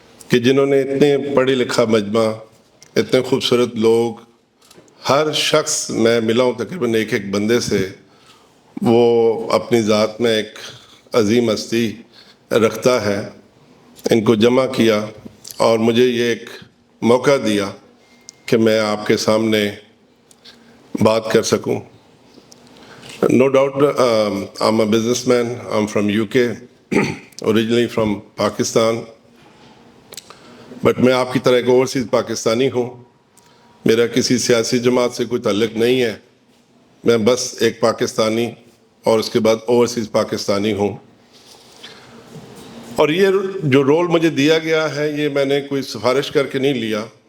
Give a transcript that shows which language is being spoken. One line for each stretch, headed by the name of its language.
Urdu: کہ جنہوں نے اتنے پڑھے لکھا مجمع, اتنے خوبصورت لوگ, ہر شخص میں ملا ہوں تقریباً ایک ایک بندے سے, وہ اپنی ذات میں ایک عظیم ہستی رکھتا ہے, ان کو جمع کیا اور مجھے یہ ایک موقع دیا کہ میں آپ کے سامنے بات کر سکوں.
English: No doubt, I'm a businessman. I'm from UK, originally from Pakistan.
Urdu: But میں آپ کی طرح ایک اوورسیز پاکستانی ہوں. میرا کسی سیاسی جماعت سے کوئی تعلق نہیں ہے. میں بس ایک پاکستانی اور اس کے بعد اوورسیز پاکستانی ہوں. اور یہ جو رول مجھے دیا گیا ہے, یہ میں نے کوئی سفارش کر کے نہیں لیا.